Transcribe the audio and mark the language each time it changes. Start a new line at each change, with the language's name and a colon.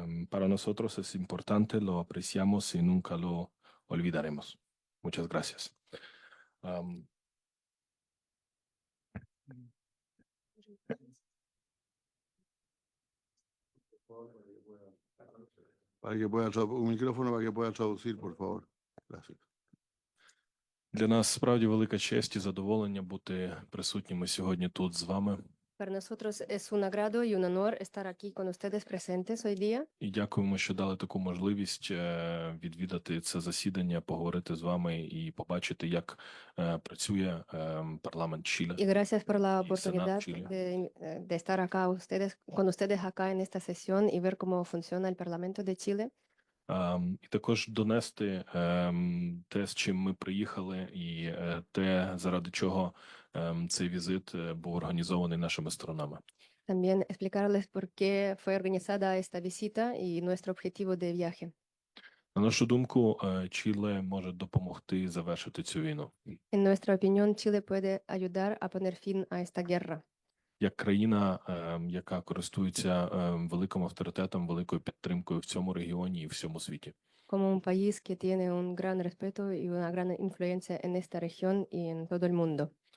Spanish: Para nosotros es importante, lo apreciamos y nunca lo olvidaremos. Muchas gracias. Un micrófono para que pueda traducir, por favor. Gracias.
Ukrainian: Для нас справді велика честь і задоволення бути присутніми сьогодні тут з вами.
Spanish: Para nosotros es un agrado y un honor estar aquí con ustedes presentes hoy día.
Ukrainian: І дякуємо, що дали таку можливість відвідати це засідання, поговорити з вами і побачити, як працює парламент Чилі.
Spanish: Y gracias por la Y Senado oportunidad Chile. de estar acá con ustedes acá en esta sesión y ver cómo funciona el Parlamento de Chile.
Ukrainian: І також донести те, з чим ми приїхали, і те, заради чого цей візит був організований нашими сторонами.
Spanish: También explicarles por qué fue organizada esta visita y nuestro objetivo de viaje.
Ukrainian: На нашу думку, Чиле може допомогти завершити цю війну.
Spanish: En nuestra opinión, Chile puede ayudar a poner fin a esta guerra.
Ukrainian: Як країна, яка користується великим авторитетом, великою підтримкою в цьому регіоні і в всьому світі.
Spanish: Como un país que tiene un gran respeto y una gran influencia en esta región y en todo el mundo.